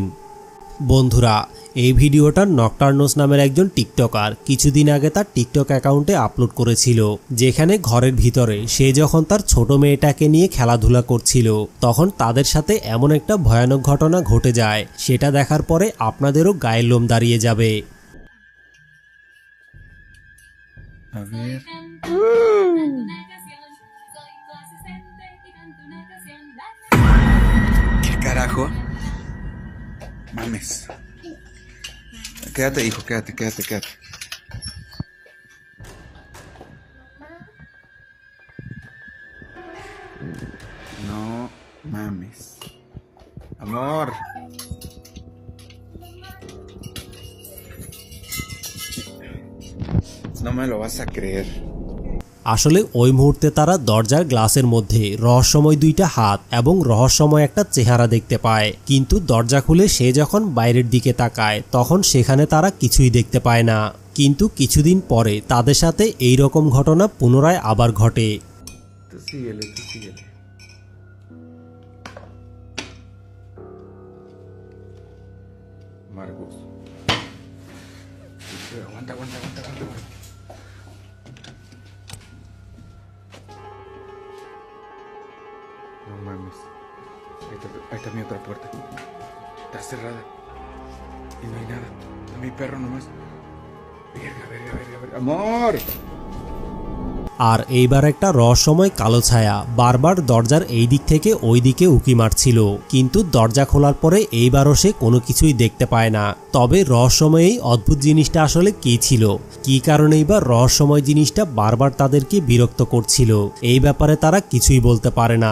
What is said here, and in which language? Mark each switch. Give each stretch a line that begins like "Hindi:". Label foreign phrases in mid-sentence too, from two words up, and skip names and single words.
Bangla: বন্ধুরা, এই ভিডিওটা নকটার্নোস নামের একজন টিকটকার কিছুদিন আগে তার টিকটক অ্যাকাউন্টে আপলোড করেছিল, যেখানে ঘরের ভিতরে সে যখন তার ছোট মেয়েটাকে নিয়ে খেলাধুলা করছিল, তখন তাদের সাথে এমন একটা ভয়ানক ঘটনা ঘটে যায়, সেটা দেখার পরে আপনাদেরও গায়ের লোম দাঁড়িয়ে যাবে।
Spanish: A ver. ¿Qué carajo? Mames. Quédate, hijo, quédate. No mames. Amor. No me lo vas a creer.
Bangla: আসলে ওই মুহূর্তে তারা দরজার গ্লাসের মধ্যে রহস্যময় দুইটা হাত এবং রহস্যময় একটা চেহারা দেখতে পায়, কিন্তু দরজা খুলে সে যখন বাইরের দিকে তাকায় তখন সেখানে তারা কিছুই দেখতে পায় না। কিন্তু কিছুদিন পরে তাদের সাথে এই রকম ঘটনা পুনরায় আবার ঘটে।
Spanish: Tú síguele, tú síguele. Marcos. Aguanta, aguanta, aguanta, aguanta. No mames. Ahí está mi otra puerta. Está cerrada. Y no hay nada. Está mi perro nomás. Verga, verga, verga, verga. ¡Amor!
Bangla: আর এইবার একটা রহস্যময় কালো ছায়া বারবার দরজার এই দিক থেকে ওই দিকে উকি মারছিল, কিন্তু দরজা খোলার পরে এইবারও সে কোনো কিছুই দেখতে পায় না। তবে রহস্যময় এই অদ্ভুত জিনিসটা আসলে কী ছিল, কী কারণেই বা রহস্যময় জিনিসটা বারবার তাদেরকে বিরক্ত করছিল, এই ব্যাপারে তারা কিছুই বলতে পারে না।